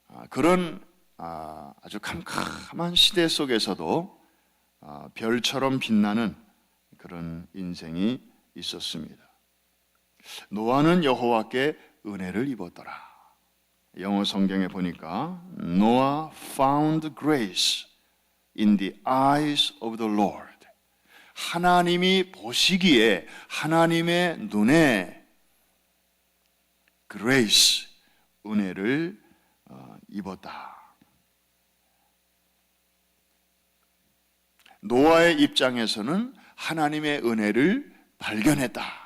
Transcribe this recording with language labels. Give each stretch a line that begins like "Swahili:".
Korean: 그런 아주 캄캄한 시대 속에서도 별처럼 빛나는 그런 인생이 있었습니다. 노아는 여호와께 은혜를 입었더라. 영어 성경에 보니까
English: Noah found grace in the eyes of the Lord.
Korean: 하나님이 보시기에, 하나님의 눈에 grace, 은혜를 입었다. 노아의 입장에서는 하나님의 은혜를 발견했다.